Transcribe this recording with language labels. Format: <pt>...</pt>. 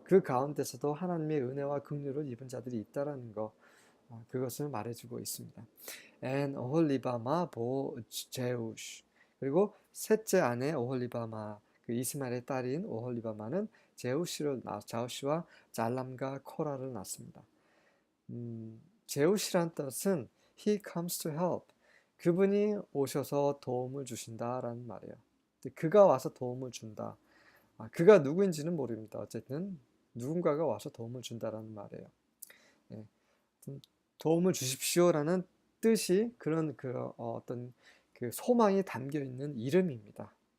<ko>그 가운데서도 하나님의 은혜와 긍휼을 입은 자들이 있다라는 거. 그것을 말해주고 있습니다. And 오홀리바마 보 제우시. 그리고 셋째 아내 오홀리바마, 그 이스마엘의 딸인 오홀리바마는 제우시와 잘람과 코라를 낳습니다. 제우시란 뜻은</ko> <en>He comes to help.</en> <ko>그분이 오셔서 도움을 주신다라는 말이에요. 그가 와서 도움을 준다. 그가 누구인지는 모릅니다. 어쨌든 누군가가 와서 도움을 준다라는 말이에요. 예. 도움을 주십시오라는 뜻이 그런 어떤 그 소망이 담겨 있는 이름입니다.</ko>